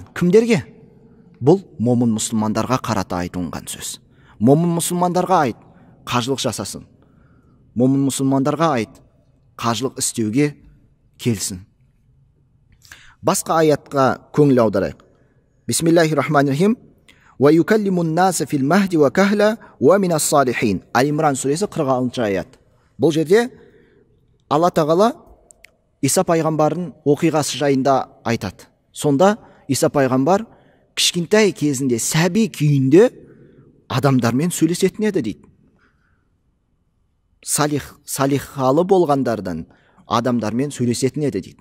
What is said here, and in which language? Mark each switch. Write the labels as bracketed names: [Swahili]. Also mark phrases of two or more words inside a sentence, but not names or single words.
[Kazakh] Кімдерге? Бұл момын мұсылмандарға қарата айтылған сөз. Момын мұсылмандарға айт, қажылық жасасын. Момын мұсылмандарға айт, қажылық істеуге келсін. Басқа аятқа көңіл аударайық. [Arabic] بسم الله الرحمن الرحيم ويكلم الناس في المهد وكهلا ومن الصالحين». [Kazakh] Ал-Имран сүресі 46-шы аят. Бұл жерде Алла тағала Иса пайғамбардың оқиғасы жайында айтады. Сонда Иса пайғамбар кішкентай кезінде, сәби күйінде адамдармен сөйлесетін еді дейді. Салихалы болғандардан адамдармен сөйлесетін еді дейді.